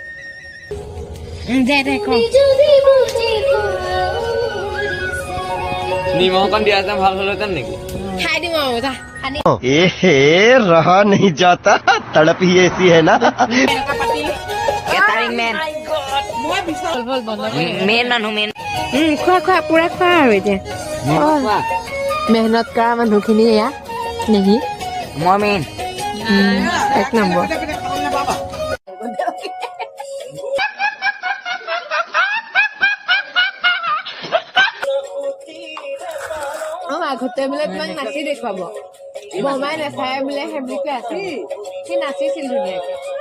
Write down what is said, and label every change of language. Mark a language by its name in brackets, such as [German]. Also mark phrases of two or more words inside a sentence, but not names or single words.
[Assamese] নিমখ দিয়া যেন ভাল হলহেঁতেন নেকি খাই দিম আৰু যা [Hindi] ए रहा नहीं जाता तड़प ही ऐसी है ना [Assamese] কেটাৰিং মেন মেন মানুহ মেন খোৱা খোৱা পুৰা খোৱা আৰু এতিয়া মেহনত কৰা মানুহখিনি এয়া নেকি মই মেন এক নম্বৰ আগতে বোলে তোমাক নাচি দেখুৱাব বমাই নাচায় বোলে সেইবুলিকে আছে সি নাচিছিল ধুনীয়াকে